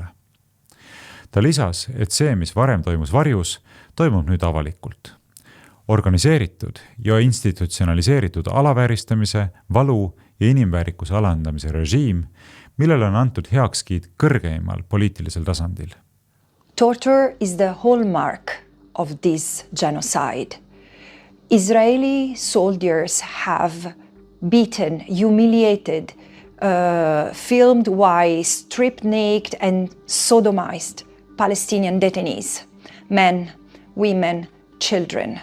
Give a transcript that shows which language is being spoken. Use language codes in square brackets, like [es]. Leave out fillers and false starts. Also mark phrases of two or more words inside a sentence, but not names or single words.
[et] Ta lisas, et see, mis varem toimus varjus, toimub nüüd avalikult. Organiseeritud ja institutsionaliseeritud alavääristamise, valu ja inimväärikuse alandamise režiim, millele on antud heakskiit kõrgeimal poliitilisel tasandil. [en] Torture is the hallmark of this genocide. Israeli soldiers have beaten, humiliated, filmed while stripped naked and sodomized Palestinian detainees, men, women, children.